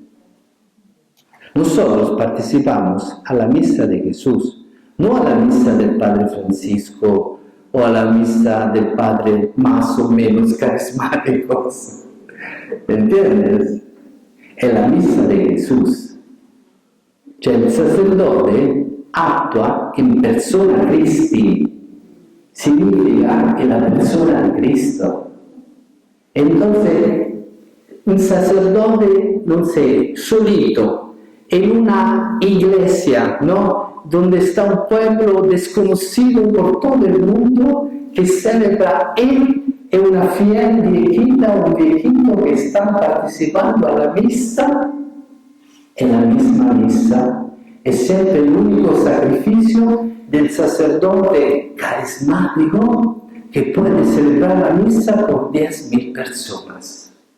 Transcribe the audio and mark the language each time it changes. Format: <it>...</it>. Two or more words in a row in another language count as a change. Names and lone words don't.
<es>Nosotros participamos a la misa de Jesús, no a la misa del Padre Francisco o a la misa del Padre más o menos carismáticos, ¿entiendes? Es la misa de Jesús.</es> <it>Cioè il sacerdote attua</it> <la>in persona Christi,</la> <it>significa che la persona di Cristo.</it> <es>Entonces, un sacerdote, no sé, solito, en una iglesia, ¿no? Donde está un pueblo desconocido por todo el mundo que celebra él y una fiel viejita o un viejito que están participando a la misa, en la misma misa, es siempre el único sacrificio del sacerdote carismático que puede celebrar la misa por 10.000 personas.</es>